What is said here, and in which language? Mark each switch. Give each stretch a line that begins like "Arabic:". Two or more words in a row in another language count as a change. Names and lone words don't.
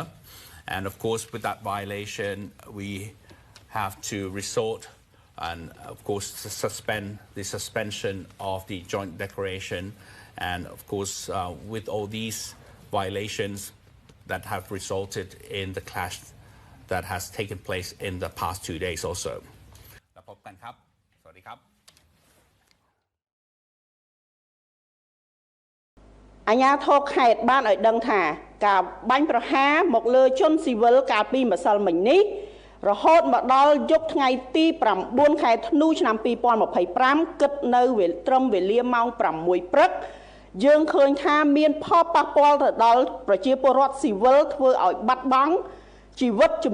English: And of course, with that violation, we have to resort and of course to suspend the suspension of the joint declaration. And of course, with all these violations that have resulted in the clash that has taken place in the past 2 days also.
Thai: แล้วพบกันครับ สวัสดีครับ
Khmer: អាជ្ញាធរខេត្តបានឲ្យដឹងថាការបាញ់ប្រហារមកលើជនស៊ីវិលកាលពីម្សិលមិញនេះរហូតមកដល់យប់ថ្ងៃទី9ខែធ្នូឆ្នាំ2025គិតនៅត្រឹមវេលាម៉ោង6ព្រឹកយើងឃើញថាមានផលប៉ះពាល់ទៅដល់ប្រជាពលរដ្ឋស៊ីវិលធ្វើឲ្យបាត់បង់ជីវិតចំ